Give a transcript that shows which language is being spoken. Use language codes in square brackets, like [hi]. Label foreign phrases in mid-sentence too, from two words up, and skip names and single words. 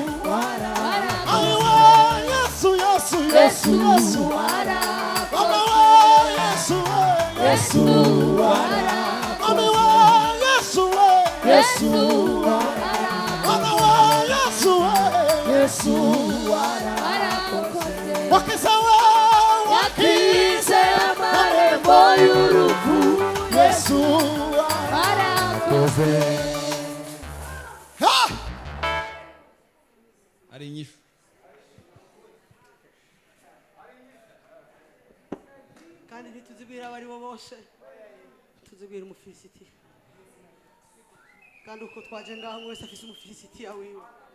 [rn] warakoze yesu warakoze yesu warakoze yesu warakoze yesu warakoze wakize amarembo y'urupfu yesu warakoze ari inyishu kandi ntituzibwira abo ari bo bose tuzibwira umufilisitiya kandi uko twaje ngaho umwe wese afise umufilisitiya wiwe